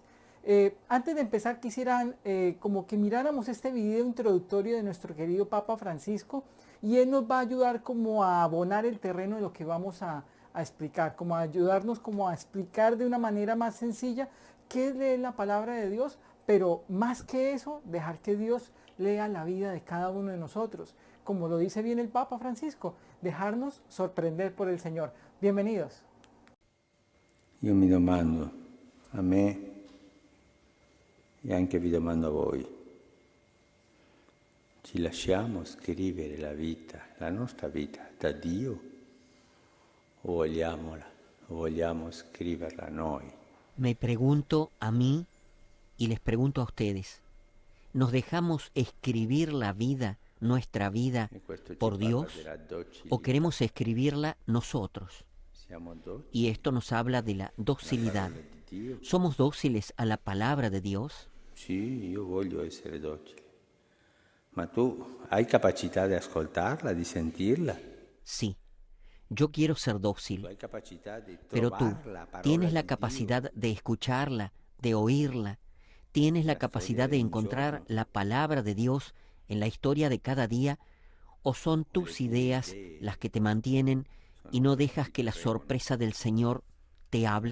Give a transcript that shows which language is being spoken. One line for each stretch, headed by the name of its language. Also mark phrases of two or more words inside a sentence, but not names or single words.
Spanish: Antes de empezar quisiera como que miráramos este video introductorio de nuestro querido Papa Francisco y él nos va a ayudar como a abonar el terreno de lo que vamos a explicar, como a ayudarnos como a explicar de una manera más sencilla qué es leer la palabra de Dios, pero más que eso, dejar que Dios lea la vida de cada uno de nosotros. Como lo dice bien el Papa Francisco, dejarnos sorprender por el Señor. Bienvenidos.
Italian: Io mi domando a me e anche vi domando a voi, ci lasciamo scrivere la nostra vita da Dio o vogliamo scriverla noi?
Spanish: Me pregunto a mí y les pregunto a ustedes, ¿nos dejamos escribir la vida, nuestra vida, por Dios o queremos escribirla nosotros? Y esto nos habla de la docilidad. ¿Somos dóciles a la palabra de Dios?
Italian: Sì, io voglio essere docile. Ma tu hai capacità di ascoltarla, di sentirla?
Spanish: Sí, yo quiero ser dócil,
Italian: Tu hai capacità di
Spanish: pero tú
Italian: trovare la parola
Spanish: tienes la
Italian: di
Spanish: capacidad
Italian: Dio?
Spanish: de escucharla, de oírla, tienes la
Italian: La storia
Spanish: capacidad
Italian: di
Spanish: de
Italian: un
Spanish: encontrar
Italian: giorno.
Spanish: la palabra de Dios en la historia de cada día, o son tus ideas las que te mantienen y no dejas que la sorpresa del Señor te hable?